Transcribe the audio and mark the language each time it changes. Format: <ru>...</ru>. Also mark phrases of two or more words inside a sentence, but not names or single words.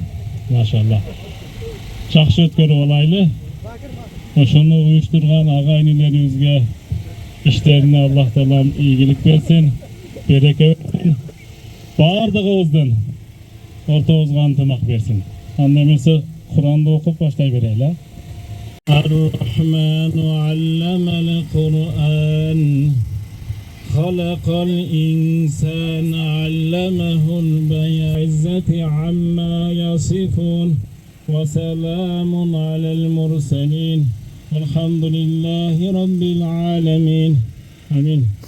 <ky>Машалла. Жакшы өткөрүп алайлы. Ошону уюштурган ага-инилерибизге иштерине Аллах Таалам ийгилик берсин, береке берсин. Бардыгыбыздын ортобузга ынтымак берсин. Анда эмесе Куранды окуп баштай берели.</ky> <ar>الرحمن علم القرآن خلق الإنسان علمه البيان عما يصفون وسلام على المرسلين والحمد لله رب العالمين آمين</ar>